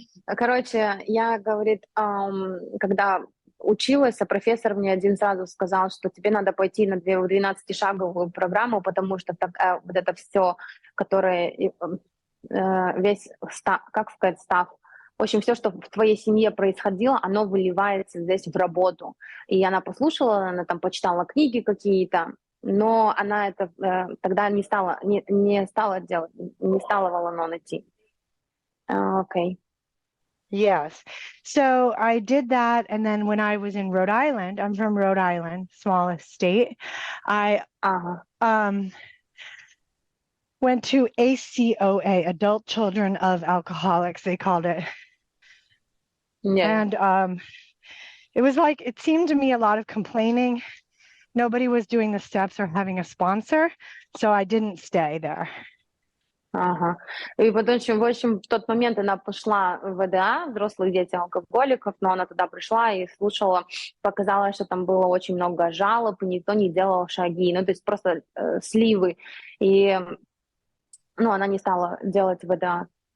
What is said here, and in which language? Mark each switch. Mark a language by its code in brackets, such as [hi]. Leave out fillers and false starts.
[ru] Короче, я, говорит, когда училась, профессор мне один сразу сказал, что тебе надо пойти на 12-шаговую программу, потому что вот это все, которое весь став, в общем, все, что в твоей семье происходило, оно выливается здесь в работу. И она послушала, она там почитала книги какие-то, но она это тогда не стала делать, не стала в Ал-Анон идти. Окей. [en] Yes. So I did that. And then when I was in Rhode Island, I'm from Rhode Island, smallest state, I Ага. went to ACOA, Adult Children of Alcoholics, they called it. Yeah. And it was like, it seemed to me a lot of complaining. Nobody was doing the steps or having a sponsor, so I didn't stay there. Ага. [ru] И потом, в общем, в тот момент она пошла в ВДА, взрослых дети алкоголиков, но она туда пришла и слушала, показалось, что там было очень много жалоб, и никто не делал шаги, ну, то есть просто сливы. И, ну, она не стала делать ВДА.